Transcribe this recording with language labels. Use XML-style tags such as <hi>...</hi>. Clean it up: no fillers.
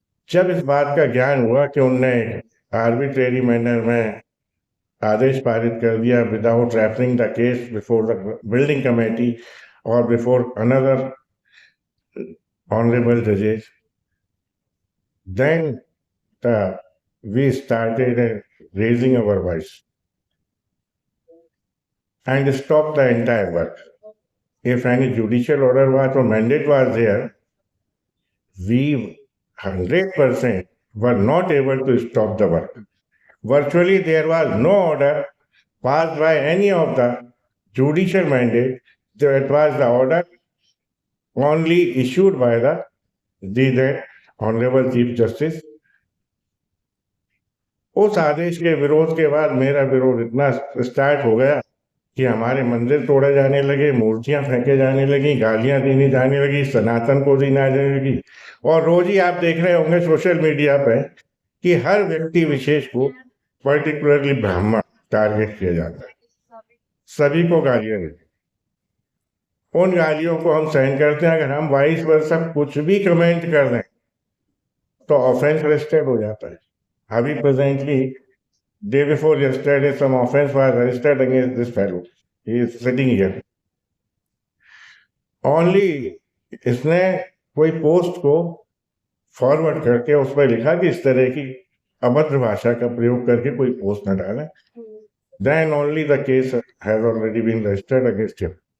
<hi>जब इस बात का ज्ञान हुआ कि उनने</hi> <en>arbitrary manner</en> <hi>में आदेश पारित कर दिया</hi> <en>Without referring the case before the building committee और before another honourable जजेस, then we started raising our voice and stopped the entire work. If any judicial order was or mandate was there, we 100% were not able to stop the work. Virtually there was no order passed by any of the judicial mandate. That was the order only issued by the then Honorable Chief Justice.</en> <hi>उस आदेश के विरोध के बाद मेरा विरोध इतना start हो गया कि हमारे मंदिर तोड़े जाने लगे, मूर्तियां फेंके जाने लगी, गालियां दी जाने लगी, सनातन को दी जाने लगी। और रोज ही आप देख रहे होंगे सोशल मीडिया पे कि हर व्यक्ति विशेष को, पर्टिकुलरली ब्राह्मण, टारगेट किया जाता है, सभी को गालियां देती। उन गालियों को हम सहन करते हैं। अगर हम 22 वर्ष तक कुछ भी कमेंट कर दें तो ऑफेंस रजिस्टर्ड हो जाता है।</hi> <en>अभी presently day before yesterday some offense was registered against this fellow. He is sitting here.</en> <hi>Only इसने कोई पोस्ट को फॉरवर्ड करके उस पर लिखा कि इस तरह की अभद्र भाषा का प्रयोग करके कोई पोस्ट न डाले,</hi> <en>then only the case has already been registered against him.</en>